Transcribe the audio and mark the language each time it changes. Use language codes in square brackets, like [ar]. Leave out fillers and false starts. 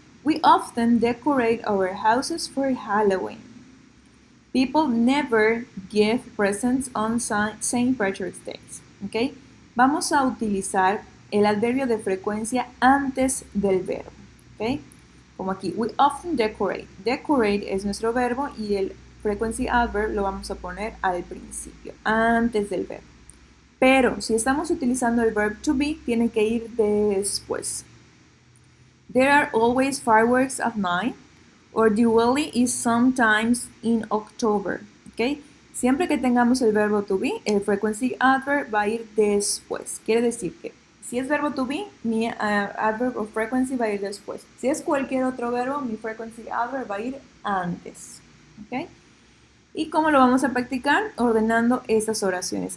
[en] We often decorate our houses for Halloween. People never give presents on St. Patrick's Day. ¿Okay? [es] Vamos a utilizar el adverbio de frecuencia antes del verbo. ¿Okay? Como aquí, [en] we often decorate. [es] Decorate es nuestro verbo y el frequency adverb lo vamos a poner al principio, antes del verbo. Pero si estamos utilizando el verb to be, tiene que ir después. [en] There are always fireworks at night, or Diwali is sometimes in October. ¿Okay? [es] Siempre que tengamos el verbo to be, el frequency adverb va a ir después. Quiere decir que si es verbo to be, mi adverb of frequency va a ir después. Si es cualquier otro verbo, mi frequency adverb va a ir antes. ¿Okay? ¿Y cómo lo vamos a practicar? Ordenando estas oraciones.